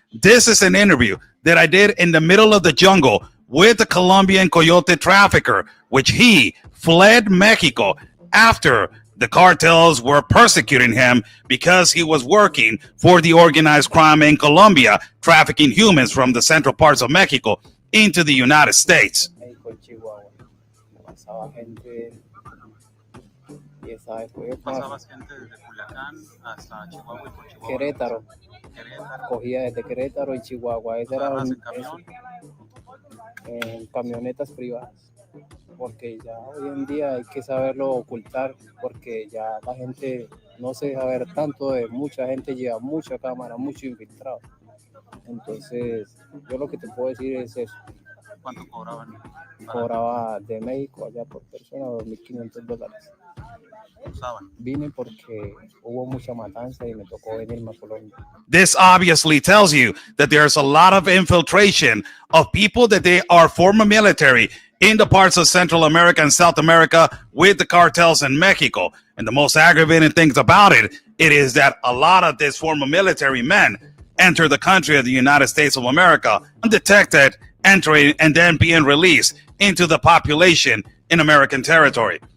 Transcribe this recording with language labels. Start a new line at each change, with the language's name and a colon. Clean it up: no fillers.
English: This is an interview that I did in the middle of the jungle with the Colombian coyote trafficker, which he fled Mexico after the cartels were persecuting him because he was working for the organized crime in Colombia, trafficking humans from the central parts of Mexico into the United States.
Spanish: México, Chihuahua. Pasaba gente y esa vez fue Pasabas gente desde Culiacán hasta Chihuahua y por Chihuahua. Querétaro. Cogía desde Querétaro y Chihuahua. Ese era ¿Pasabas en camión? En camionetas privadas. Porque ya hoy en día hay que saberlo ocultar, porque ya la gente no se deja ver tanto, de mucha gente lleva mucha cámara, mucho infiltrado. Entonces, yo lo que te puedo decir es eso. ¿Cuánto cobraban? Cobraba de México allá por persona $2,500. Vine porque hubo mucha matanza y me tocó venirme a Colombia.
English: This obviously tells you that there's a lot of infiltration of people that they are former military in the parts of Central America and South America with the cartels in Mexico. And the most aggravating things about it is that a lot of these former military men enter the country of the United States of America undetected, entering and then being released into the population in American territory.